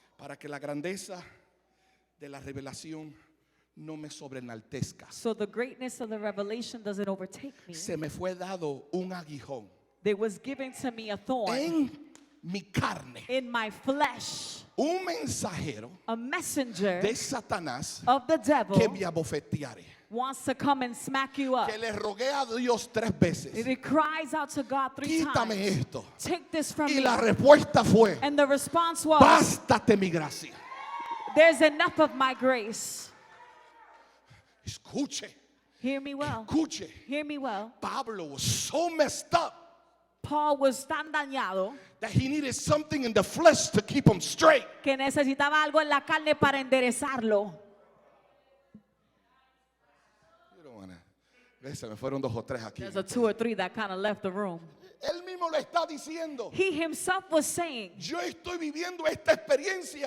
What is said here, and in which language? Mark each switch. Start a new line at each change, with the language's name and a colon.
Spanish: para que la grandeza de la revelación no me sobrenaltezca.
English: so the greatness of the revelation doesn't overtake me.
Spanish: Se me fue dado un aguijón
English: There was given to me a thorn
Spanish: en mi carne,
English: in my flesh,
Spanish: un mensajero
English: a messenger
Spanish: de Satanás
English: of the devil
Spanish: que me abofeteare.
English: wants to come and smack you up.
Spanish: Que le rogué a Dios 3 veces.
English: It cries out to God 3
Spanish: Quítame
English: times.
Spanish: esto.
English: Take this from
Spanish: Y
English: me.
Spanish: la respuesta fue,
English: And the response was,
Spanish: bástate mi gracia.
English: there's enough of my grace.
Spanish: Escuche,
English: Hear me well.
Spanish: escuche.
English: Hear me well. Pablo was so messed up Paul was
Spanish: tan dañado
English: that he needed something in the flesh to keep him straight.
Spanish: que necesitaba algo en la carne para enderezarlo.
English: You don't wanna-
Spanish: ¿Ves? Se me fueron 2 o 3 aquí.
English: There's a 2 or 3 that kind of left the room.
Spanish: Él mismo lo está diciendo.
English: He himself was saying,
Spanish: Yo estoy viviendo esta experiencia